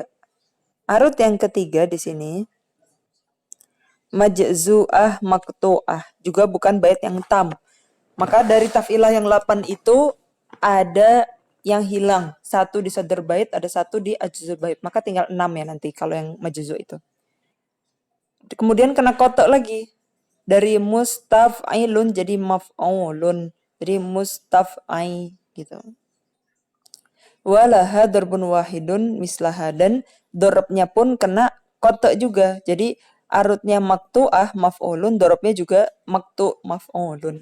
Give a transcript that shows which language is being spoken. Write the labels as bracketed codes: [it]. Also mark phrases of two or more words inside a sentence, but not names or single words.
[id] Arut yang ketiga di sini [ar] مجزوءة مقطوعة, [id] juga bukan bait yang tam. Maka dari taf'ilah yang 8 itu ada yang hilang. 1 di [ar] صدر بيت, [id] ada 1 di [ar] عجز البيت. [id] Maka tinggal 6 ya nanti kalau yang majzu' itu. Kemudian kena kotok lagi. Dari mustaf'ilun jadi maf'ulun. Jadi mustaf'ai gitu. [ar] ولها ضرب واحد مثلها, [id] dan dorobnya pun kena kotok juga. Jadi arutnya [ar] مقطوعة مفعولن, [id] dorobnya juga [ar] مقطوع مفعولن.